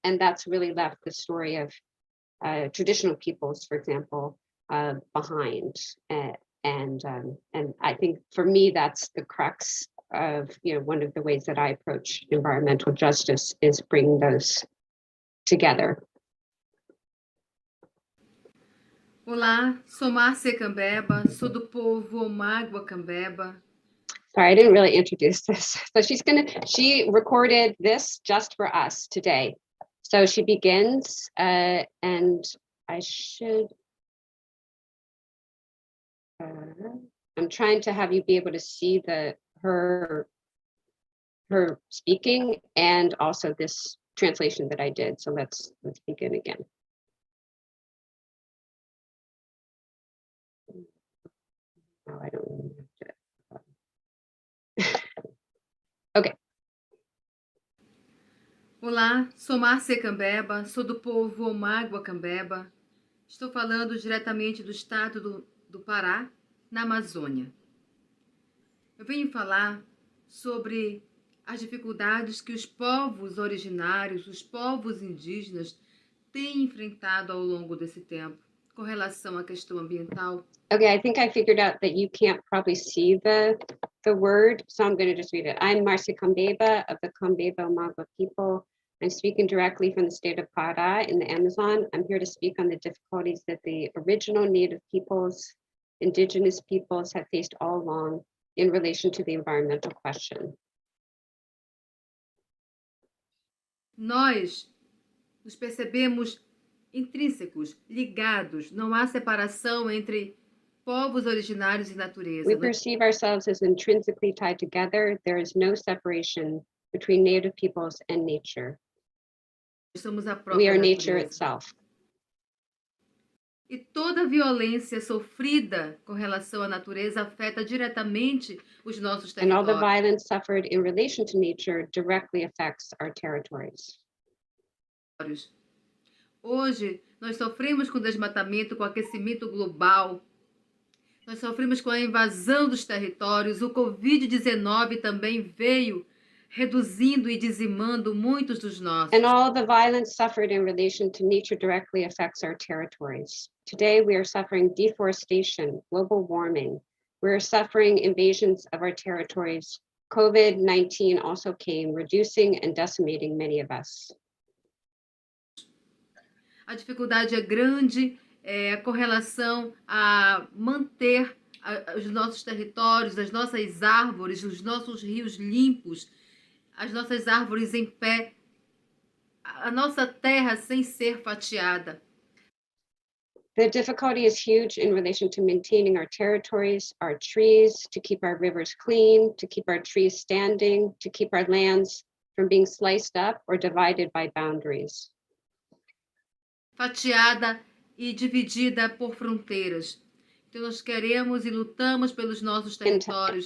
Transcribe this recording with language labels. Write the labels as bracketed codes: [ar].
[en] And that's really left the story of traditional peoples, for example, behind. And I think for me, that's the crux of, you know, one of the ways that I approach environmental justice is bringing those together. [pt] Olá, sou Márcia Cambeba, sou do povo Omagua Cambeba. [en] Sorry, I didn't really introduce this. So she recorded this just for us today. So she begins, and I should, I'm trying to have you be able to see her speaking and also this translation that I did. So let's begin again. Oh, I don't really have to. Okay. [pt] Olá, sou Márcia Cambeba, sou do povo Omagua Cambeba. Estou falando diretamente do estado do Pará, na Amazônia. Eu venho falar sobre as dificuldades que os povos originários, os povos indígenas, têm enfrentado ao longo desse tempo com relação à questão ambiental. [en] Okay, I think I figured out that you can't probably see the word, so I'm going to just read it. I'm Marcia Cambeba of the Cambeba Omagua people. I'm speaking directly from the state of Pará in the Amazon. I'm here to speak on the difficulties that the original native peoples, indigenous peoples have faced all along in relation to the environmental question. [pt] Nós nos percebemos intrínsecos, ligados, não há separação entre povos originários e natureza. [en] We perceive ourselves as intrinsically tied together. There is no separation between native peoples and nature. [pt] Somos a própria [en] We are nature [pt] natureza. [en] itself. [pt] E toda violência sofrida com relação à natureza afeta diretamente os nossos [en] And all the [pt] territórios. [en] violence suffered in relation to nature directly affects our territories. [pt] Hoje, nós sofremos com desmatamento, com aquecimento global. Nós sofremos com a invasão dos territórios. O Covid-19 também veio reduzindo e dizimando muitos dos nossos. [en] And all the violence suffered in relation to nature directly affects our territories. Today, we are suffering deforestation, global warming. We are suffering invasions of our territories. COVID-19 also came, reducing and decimating many of us. [pt] A dificuldade é grande com relação a manter os nossos territórios, as nossas árvores, os nossos rios limpos, as nossas árvores em pé, a nossa terra sem ser fatiada. [en] The difficulty is huge in relation to maintaining our territories, our trees, to keep our rivers clean, to keep our trees standing, to keep our lands from being sliced up or divided by boundaries. [pt] Fatiada e dividida por fronteiras. Então nós queremos e lutamos pelos nossos territórios.